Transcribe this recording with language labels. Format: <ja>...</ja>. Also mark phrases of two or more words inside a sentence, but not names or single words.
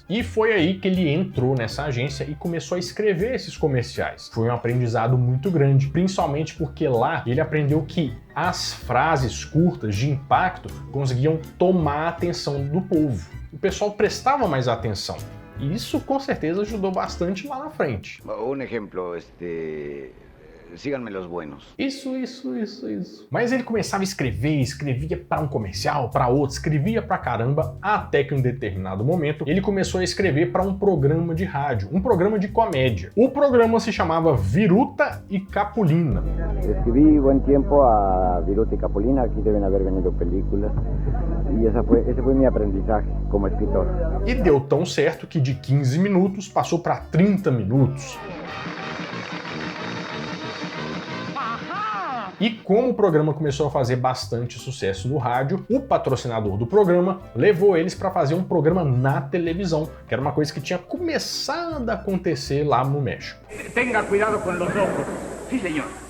<pt>E foi aí que ele entrou nessa agência e começou a escrever esses comerciais. Foi um aprendizado muito grande, principalmente porque lá ele aprendeu que as frases curtas de impacto conseguiam tomar a atenção do povo. O pessoal prestava mais atenção. E isso com certeza ajudou bastante lá na frente.</pt> <es>Un ejemplo, síganme los buenos.</es> <pt>Isso. Mas ele começava a escrever, escrevia para um comercial, para outro, escrevia pra caramba, até que em um determinado momento ele começou a escrever para um programa de rádio, um programa de comédia. O programa se chamava Viruta e Capulina.</pt> <es>Escribí buen tiempo a Viruta y Capulina, aquí deben haber venido películas, y ese fue mi aprendizaje como escritor.</es> <pt>E deu tão certo que de 15 minutos passou para 30 minutos. E como o programa começou a fazer bastante sucesso no rádio, o patrocinador do programa levou eles para fazer um programa na televisão, que era uma coisa que tinha começado a acontecer lá no México.</pt> <es>Tenga cuidado con los ojos. Sí, señor.</es>